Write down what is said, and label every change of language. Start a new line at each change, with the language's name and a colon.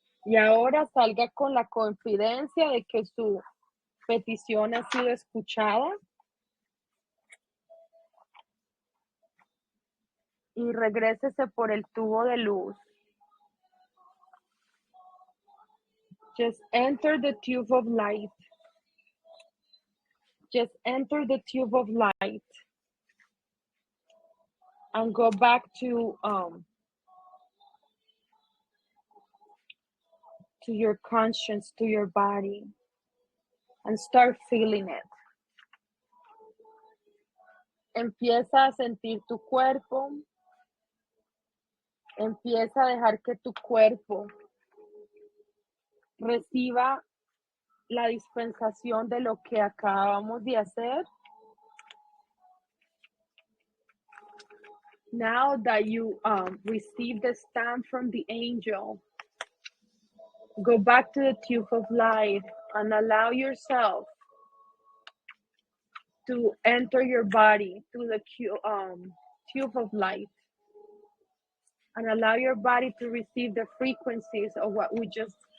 Spanish: Y ahora salga con la confidencia de que su petición ha sido escuchada y regrésese por el tubo de luz.
English: Just enter the tube of light. Just enter the tube of light and go back to your conscience, to your body, and start feeling it.
Spanish: Empieza a sentir tu cuerpo. Empieza a dejar que tu cuerpo reciba la dispensación de lo que acabamos de hacer.
English: Now that you receive the stamp from the angel, go back to the tube of light and allow yourself to enter your body through the tube of light and allow your body to receive the frequencies of what we just